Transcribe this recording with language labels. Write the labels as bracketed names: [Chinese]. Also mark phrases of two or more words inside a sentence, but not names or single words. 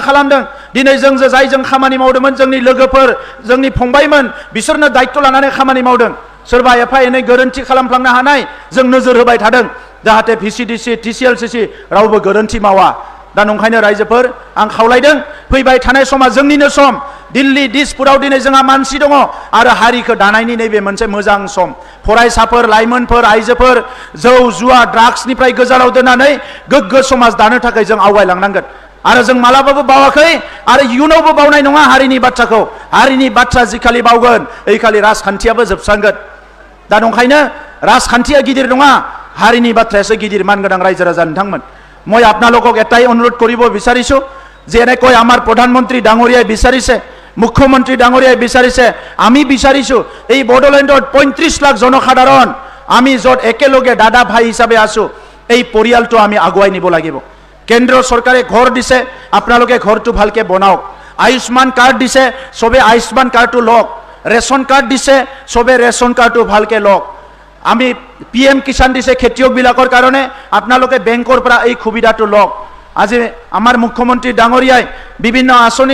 [Bodo] खालामदों दिनै जों जायजों खामानि मावदोंमोन जोंनि लोगोफोर जोंनि फंबायमोन बिसोरनो दायित्व लानानै खामानि मावदों सोरबा एफा एनै गोरोन्थि खालामफ्लांनो हानाय जों नोजोर होबाय थादों जाहाथे भिसिडिसि टिसिएलसिसि रावबो गोरोन्थि मावा दा नंखायनो रायजोफोर आं खावलायदों फैबाय थानाय समा जोंनिनो सम दिल्ली दिसपुराव दिनै जोंहा मानसि दङ आरो हारिखौ दानायनि नैबे मोनसे मोजां सम फरायसाफोर लाइमोनफोर आइजोफोर जौ जुवा ड्राग्सनिफ्राय गोजानाव दोननानै गोग्गो समाज दानो थाखाय जों आवगायलांनांगोन आरो जों मालाबाबो बावाखै आरो इयुनावबो बावनाय नङा हारिनि बाथ्राखौ हारिनि बाथ्रा जिखालि बावगोन ओइखालि राजखान्थियाबो जोबस्रांगोन दा नंखायनो राजखान्थिया गिदिर नङा हारिनि बाथ्रायासो गिदिर मानगोनां रायजो राजा नोंथांमोन [Assamese] মই আপোনালোকক এটাই অনুৰোধ কৰিব বিচাৰিছো যে এনেকৈ আমাৰ প্ৰধানমন্ত্ৰী ডাঙৰীয়াই বিচাৰিছে মুখ্যমন্ত্ৰী ডাঙৰীয়াই বিচাৰিছে আমি বিচাৰিছো এই বড়োলেণ্ডত 35 লাখ জনসাধাৰণ আমি যত একেলগে দাদা ভাই হিচাপে আছো এই পৰিয়ালটো আমি আগুৱাই নিব লাগিব কেন্দ্ৰ চৰকাৰে ঘৰ দিছে আপোনালোকে ঘৰটো ভালকে বনাওক আয়ুষ্মান কাৰ্ড দিছে সবে আয়ুষ্মান কাৰ্ডটো লওক ৰেচন কাৰ্ড দিছে সবে ৰেচন কাৰ্ডটো ভালকে লওক আমি পিএম কিষাণ দিছে খেতিয়কবিলাকৰ কাৰণে আপোনালোকে বেংকৰ পৰা এই সুবিধাটো লওক আজি আমাৰ মুখ্যমন্ত্ৰী ডাঙৰীয়াই বিভিন্ন আঁচনি